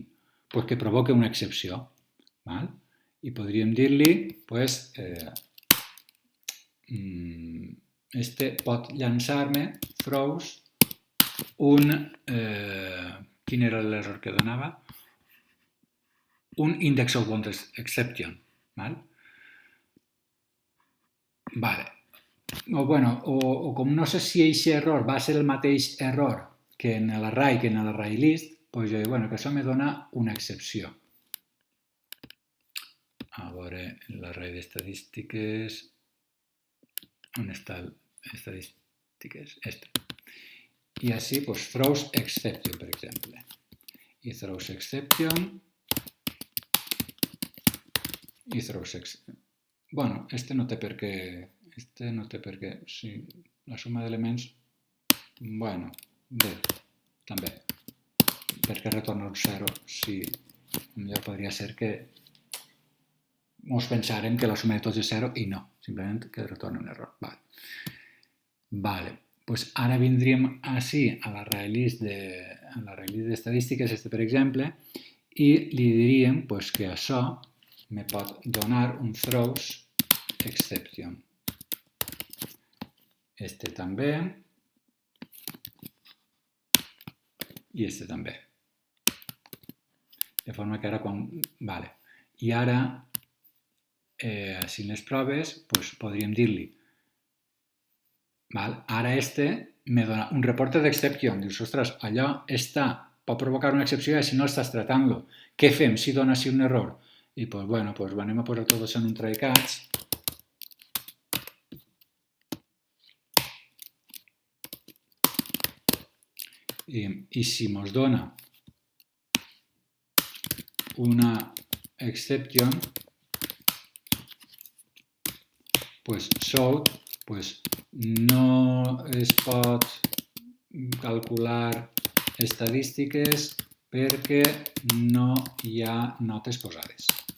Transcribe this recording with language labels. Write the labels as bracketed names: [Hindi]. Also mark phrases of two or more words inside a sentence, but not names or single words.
[Catalan] Pues que provoca una excepció. Val? I podríem dir-li, pues, este pot llançar-me, throws, quin era l'error que donava? [English] Un index of bound exception. [Catalan] Val? Vale. O com no sé si aquest error va ser el mateix error que en l'array que en l'array list, doncs jo dic, bueno, que això me dona una excepció. A veure, l'array d'estadístiques... On està estadístiques? Este. I així, doncs, [English] throws exception, [Catalan] per exemple. [English] I throws exception... I throws exception... [Catalan] Bueno, este no té per què... Sí, la suma d'elements... Bueno, bé, també. Perquè retorna un 0 si... Millor podria ser que ens pensàrem que la suma de tots és 0 i no, simplement que retorna un error. Vale. Pues ara vindríem així a l'array list d'estadístiques, per exemple, i li diríem pues, que això me pot donar un [English] throws exception. [Catalan] Este també. I este també. De forma que ara quan... Vale. I ara, si en les proves, doncs podríem dir-li ara este me dona un reporte d'exception. Dius, ostres, allò pot provocar una excepció i si no estàs tratant-lo. Què fem si dona així un error? I doncs, bueno, anem a posar tot això en un [English] try catch. [Catalan] I si ens dona una exception, pues showed, pues no es pot calcular estadístiques perquè no hi ha notes posades.